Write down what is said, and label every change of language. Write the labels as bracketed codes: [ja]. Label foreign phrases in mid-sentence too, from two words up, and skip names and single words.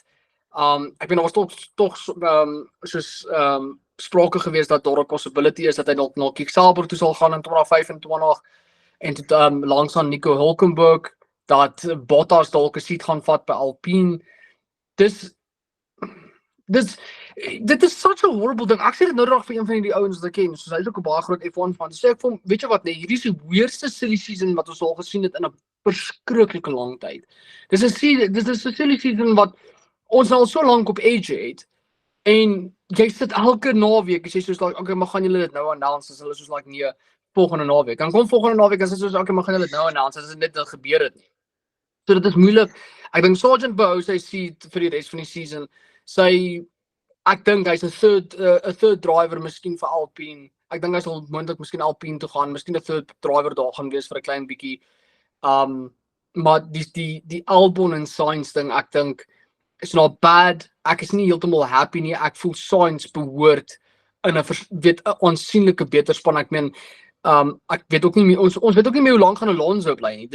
[af] Ek weet daar was talks soos sprake geweest dat daar 'n possibility is dat hy dalk na Kick Sauber toe sal gaan in 2025 en tot langs aan Nico Hülkenberg dat Bottas dalk 'n seat gaan vat by Alpine. Dit is [en] such a horrible [af] ding. Ek sê dit nou reg vir een van die ouens wat ek ken, soos hy is ook 'n baie groot F1 fan. Sê ek vir hom, weet jy wat nee, hierdie is die weirdste [en] silly season [af] wat ons al gesien het in 'n verskriklike lang tyd. Dis 'n [en] silly season [af] wat ons al so lank op edge het. En jy sit elke naweek, jy sê soos [en] like, okay, [af] maar gaan julle dit nou announce? As hulle soos like nee, volgende naweek. Dan kom volgende naweek as dit soos okay, maar gaan julle dit nou announce? As dit net gebeur het nie. So dit is moeilik. Ek dink Sargent behou sy seat vir die res van die season. Ek dink hy's 'n [en] third driver [af] miskien vir Alpine. Ek dink hy sal moontlik miskien Alpine toe gaan, miskien 'n [en] third driver [af] daar gaan wees vir 'n klein bietjie. Maar die Albon en Sainz ding, ek dink is [en] not bad. [af] Ek is nie heeltemal happy nie. Ek voel Sainz behoort in 'n aansienlike beter span. Ek meen ek weet ook nie meer ons weet ook nie meer hoe lank gaan Alonso bly nie.